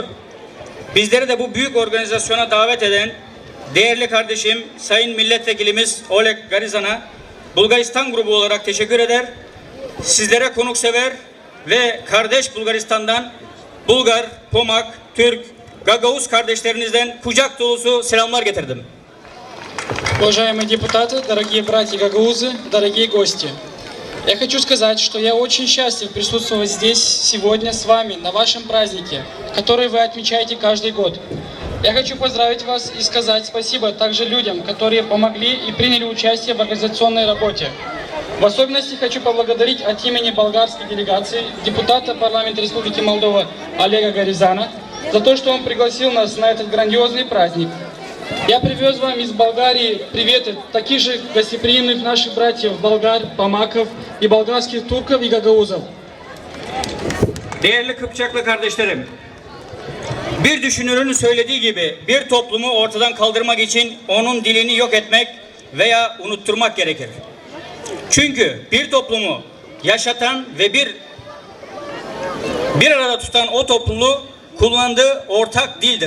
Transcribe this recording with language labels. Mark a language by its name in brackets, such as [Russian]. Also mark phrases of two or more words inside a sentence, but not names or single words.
[Turkish] Bizleri de bu büyük organizasyona davet eden değerli kardeşim Sayın Milletvekilimiz Oleg Garizan'a Bulgaristan grubu olarak teşekkür eder. Sizlere konuksever ve kardeş Bulgaristan'dan Bulgar, Pomak, Türk, Gagavuz kardeşlerinizden kucak dolusu selamlar getirdim. [Russian] Уважаемые депутаты, дорогие братья гагаузы, дорогие гости. Я хочу сказать, что я очень счастлив присутствовать здесь сегодня с вами на вашем празднике, который вы отмечаете каждый год. Я хочу поздравить вас и сказать спасибо также людям, которые помогли и приняли участие в организационной работе. В особенности хочу поблагодарить от имени болгарской делегации депутата парламента Республики Молдова Олега Горизана за то, что он пригласил нас на этот грандиозный праздник. Я привез вам из Болгарии приветы таких же гостеприимных наших братьев болгар, помаков и болгарских турков и гагаузов. [Turkish] Değerli Kıpçaklı kardeşlerim, bir düşünürün söylediği gibi bir toplumu ortadan kaldırmak için onun dilini yok etmek veya unutturmak gerekir. Çünkü bir toplumu yaşatan ve bir arada tutan o topluluğu kullandığı ortak dildir.